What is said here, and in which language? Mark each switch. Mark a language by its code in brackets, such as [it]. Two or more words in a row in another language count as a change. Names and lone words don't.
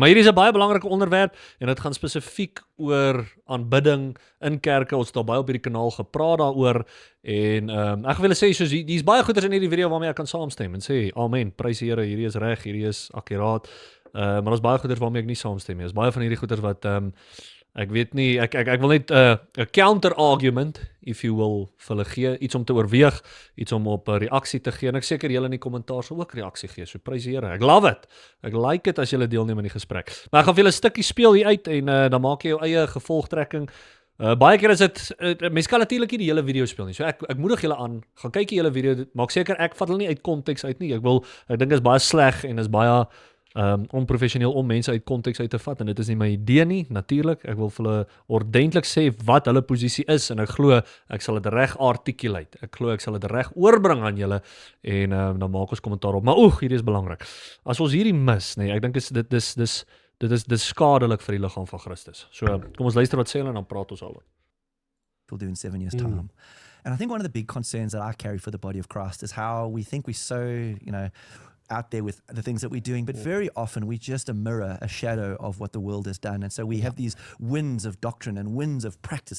[af] Maar hierdie is 'n baie belangrike onderwerp en dit gaan spesifiek oor aanbidding in kerke. Ons het al baie op hierdie kanaal gepraat daaroor en ek wil sê soos hier's baie goeders in hierdie video waarmee ek kan saamstem en sê amen, prys die Here, hierdie is reg, hierdie is akkuraat. Maar daar's baie goeders waarmee ek nie saamstem nie. Daar's baie van hierdie goeders wat ek weet nie, ek wil net 'n [en] counter argument, if you will, [af] vir hulle gee, iets om te oorweeg, iets om op 'n reaksie te gee, en ek seker julle in die kommentaar sal ook reaksie gee, so prys die Here, ek [en] love it, [af] ek [en] like it [af] as julle deelneem in die gesprek, maar ek gaan vir julle 'n stukkie speel hier uit, en dan maak jy jou eie gevolgtrekking. Baie keer is dit, mense kan natuurlik nie die hele video speel nie, so ek moedig julle aan, gaan kyk die hele video, maak seker ek vat hulle nie uit konteks uit nie, ek dink is baie sleg, en is baie onprofessioneel om mense uit konteks uit te vat, en dit is nie my idee nie, natuurlik, ek wil vir hulle ordentlik sê wat hulle posisie is, en ek glo, ek sal dit reg articulate, ek glo ek sal dit reg oorbring aan julle, en dan maak ons kommentaar op, maar hierdie is belangrik, as ons hierdie mis, nee, ek dink dit is skadelik vir die liggaam van Christus, so kom ons luister wat sê hulle, en dan praat ons al. [en] We'll do in 7 years' time. And I think one of the big concerns that I carry for the body of Christ is how we think we're so, out there with the things that we're doing, but very often we're just a mirror, a shadow of what the world has done. And so we have these winds of doctrine and winds of practice.